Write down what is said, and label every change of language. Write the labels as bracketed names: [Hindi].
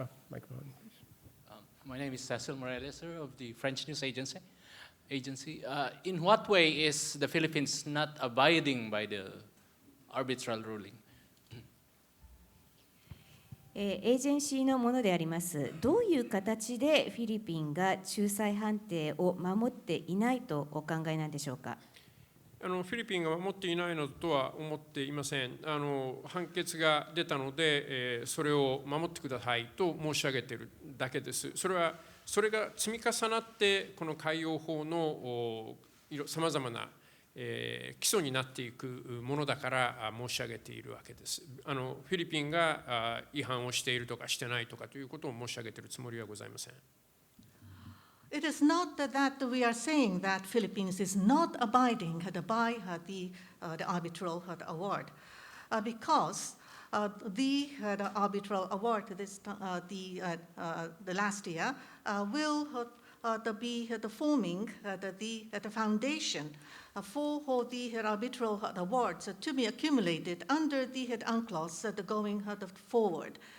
[English] Microphone, please. My name is Cecil Morales, sir, of the French News Agency. In what way is the Philippines not abiding by the arbitral ruling? [Japanese] エージェンシーのものであります。どういう形でフィリピンが仲裁判定を守っていないとお考えなんでしょうか。フィリピンが守っていないのとは思っていません。判決が出たので、それを守ってくださいと申し上げているだけです。それが積み重なってこの海洋法のさまざまな基礎になっていくものだから申し上げているわけです。フィリピンが違反をしているとかしてないとかということを申し上げているつもりはございません。 [English] It is not that we are saying that Philippines is not abiding by the arbitral award, because the arbitral award the last year will be forming the foundation for the arbitral awards to be accumulated under the UNCLOS going forward.